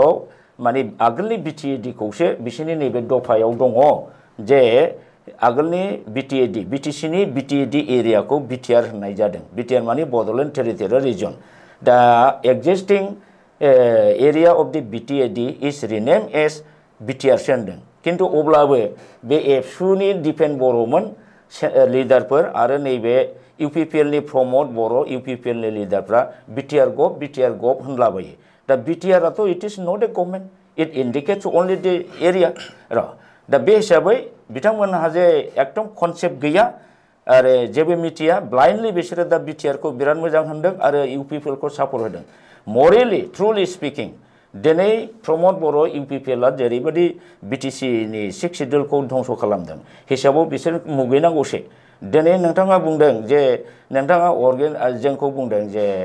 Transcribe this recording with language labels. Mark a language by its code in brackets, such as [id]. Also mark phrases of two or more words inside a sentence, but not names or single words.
[brx] माने आगोलनि बिटिएडिखौसो बिसोरनि नैबे दफायाव दङ जे आगोलनि बिटिएडि बिटिसिनि बिटिएडि एरियाखौ बिटिआर होननाय जादों बिटिआर माने बड'लेण्ड टेरिटरियेल रिजियन दा [en] existing area of the BTAD is rename as [brx] बिटिआरसो होनदों किन्तु अब्लाबो बे एबसुनि दिपेन बर'मोन लिडारफोर आरो नैबे इउपिपिएलनि प्रमद बर' इउपिपिएलनि लिडारफ्रा बिटिआर गभ होनलाबायो दा बिटिआरआथ' [en] it is not a government it indicates only the area [brx] र दा बे हिसाबै बिथांमोनहा जे एकदम कनसेप्ट गैया आरो जेबो मिथिया ब्लाइन्डलि बिसोरो दा बिटिआरखौ बिराद मोजां होनदों आरो इउपिपिएलखौ सापर्ट होदों [en] morally truly speaking [brx] दिनै प्रमद बर' इउपिपिएलआ जेरैबायदि बिटिसिनि 6 सिडुलखौ धंस खालामदों हिसाबाव बिसोर मुगैनांगौसै दिनै नोंथाङा बुंदों जे नोंथाङा जोंखौ बुंदों जे